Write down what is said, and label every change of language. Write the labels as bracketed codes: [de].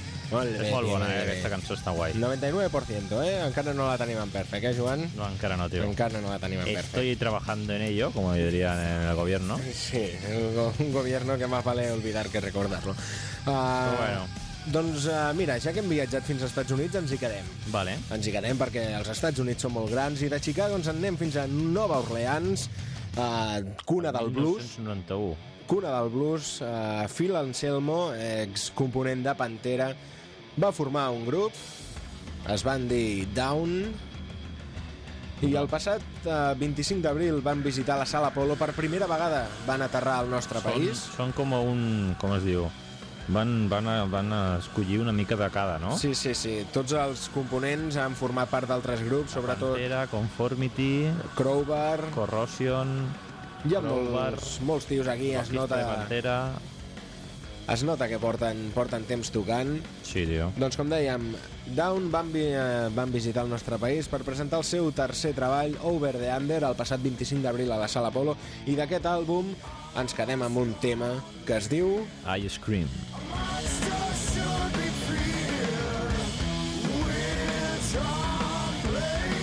[ca] Molt bé. És molt bona, aquesta cançó està guai. 99%, Encara no la tenim en perfecte, Joan? No, encara no, tio. Encara no la tenim en perfecte. [es] Estoy trabajando en ello, como diría en el gobierno. Sí, un gobierno que más vale olvidar que recordarlo. Bueno. [ca] Doncs mira, ja que hem viatjat fins als Estats Units, ens hi quedem. Vale. Ens hi quedem perquè els Estats Units són molt grans i de Chicago ens anem fins a Nova Orleans... [es] cuna del blues. 1991. Cuna del blues. [ca] Phil Anselmo, excomponent de Pantera, va formar un grup. Es van dir Down. I el passat 25 d'abril van visitar la sala Apollo. Per primera vegada van aterrar al nostre país. Són com un... com es diu? Van escollir una mica de cada, no? Sí, sí, sí. Tots els components han format part d'altres grups, sobretot... Pantera, Conformity... Crowbar... Corrosion... Hi ha molts tios aquí, es nota... Pantera... Es nota que porten temps tocant. Sí, tio. Doncs com dèiem, Down van visitar el nostre país per presentar el seu tercer treball, Over the Under, el passat 25 d'abril a la sala Apollo, i d'aquest àlbum... Ens quedem amb un tema que es diu... I Scream. [en] Monster should be free here.